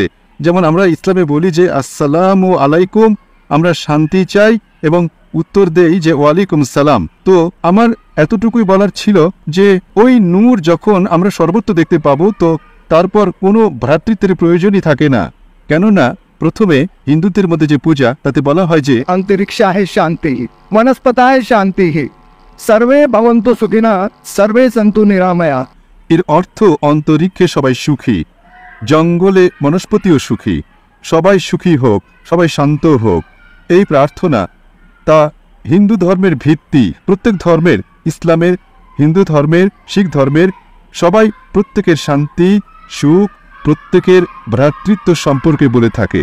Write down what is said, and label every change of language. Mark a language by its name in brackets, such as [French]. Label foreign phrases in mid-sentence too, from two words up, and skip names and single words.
[Bangla] যেমন আমরা ইসলামে বলি যে [Arabic] السلام عليكم, [Bangla] আমরা শান্তি চাই, এবং উত্তর দেই যে [Arabic] وعليكم سلام. [Bangla] তো আমার এতটুকুই বলার ছিল যে ওই নূর যখন আমরা সর্বত্র দেখতে পাবো, তো তারপর কোনো ভ্রাতৃত্বের প্রয়োজনই থাকে না। কেননা প্রথমে হিন্দুদের মধ্যে যে পূজা, তাতে বলা হয় যে [Sanskrit] अंतरिक्षाः शान्तिः वनस्पतयः शान्तिः सर्वे भवन्तु सुखिनः सर्वे सन्तु निरामयाः। [Bangla] এর অর্থ অন্তরিক্ষে সবাই সুখী, জঙ্গলে বনস্পতিও সুখী, সবাই সুখী হোক, সবাই শান্ত হোক। এই প্রার্থনা তা হিন্দু ধর্মের ভিত্তি। প্রত্যেক ধর্মের, ইসলামের, হিন্দু ধর্মের, শিখ ধর্মের, সবাই প্রত্যেকের শান্তি, সুখ, প্রত্যেকের ভ্রাতৃত্ব সম্পর্কে বলে থাকে।